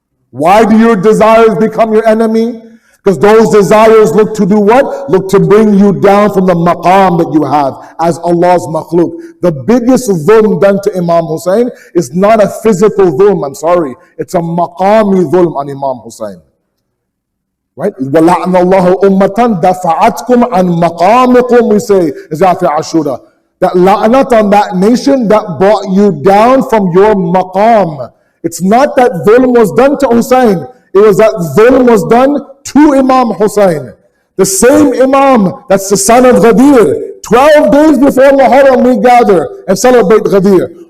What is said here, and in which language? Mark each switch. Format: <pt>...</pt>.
<en>Why do your desires become your enemy? Because those desires look to do what? Look to bring you down from the maqam that you have as Allah's makhluk. The biggest dhulm done to Imam Hussein is not a physical dhulm, I'm sorry. It's a maqami dhulm on Imam Hussein. Right?</en> <ar>وَلَعْنَ اللَّهُ أُمَّةً دَفَعَتْكُمْ عَنْ مَقَامِكُمْ,</ar> <en>we say,</en> <ar>Jafri Ashura.</ar> <en>That la'nat on that nation that brought you down from your maqam. It's not that dhulm was done to Hussein. It was that dhulm was done to Imam Hussein. The same Imam, that's the son of Ghadir. 12 days before Muharram we gather and celebrate Ghadir.</en>